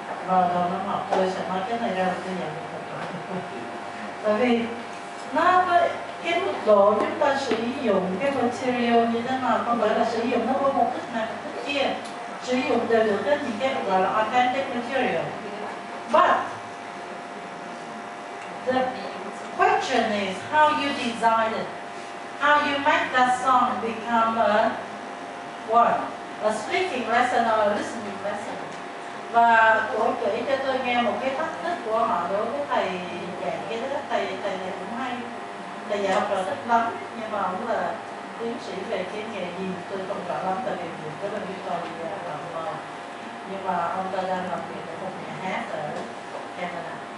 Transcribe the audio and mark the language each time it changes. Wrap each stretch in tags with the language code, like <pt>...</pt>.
<vi>vào đầu năm học tôi sẽ nói cái này ra tôi nhận được một loại. Bởi vì nó với cái mức độ chúng ta sử dụng cái material như thế nào, không phải là sử dụng nó với mục đích này mục đích kia, sử dụng đều được hết những cái gọi là authentic material.</vi> <en>But the question is how you design it, how you make that song become a what? A speaking lesson or a listening lesson.</en> <vi>Và cô kể cho tôi nghe một cái thách thức của họ đối với thầy dạy cái đó. Thầy này cũng hay, thầy dạy học trò thích lắm, nhưng mà ông là tiến sĩ về cái nghề gì tôi không rõ lắm, tại vì việc đó là Victoria làm mờ, nhưng mà ông ta đang làm việc ở một nhà hát ở Canada.</vi>